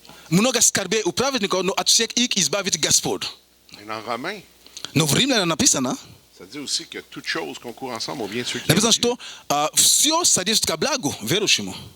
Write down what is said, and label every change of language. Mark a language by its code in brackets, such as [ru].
[ru] Много скорбей у праведников, но от всех их избавит Господь. [fr] et dans Romains, [ru] Но в Римлянам написано, [fr] ça dit aussi que toutes choses concourent ensemble au bien de ceux qui [ru] написано, [fr] aiment Dieu. [ru] что все содействует ко благу верующему.